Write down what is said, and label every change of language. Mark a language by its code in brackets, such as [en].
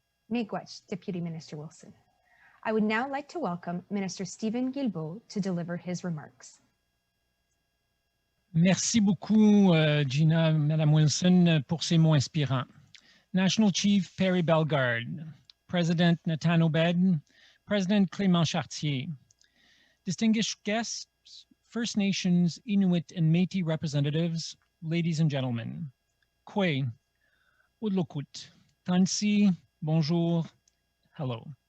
[en] Miigwech, Deputy Minister Wilson. I would now like to welcome Minister Stephen Gilbeau to deliver his remarks. [fr] Merci beaucoup, Gina, Madame Wilson, pour ces mots inspirants. [en] National Chief Perry Bellegarde, President Natan Obed, President Clement Charcier, distinguished guests, First Nations, Inuit, and Métis representatives, ladies and gentlemen. Kwe, Udlokut, Tansi, bonjour, hello.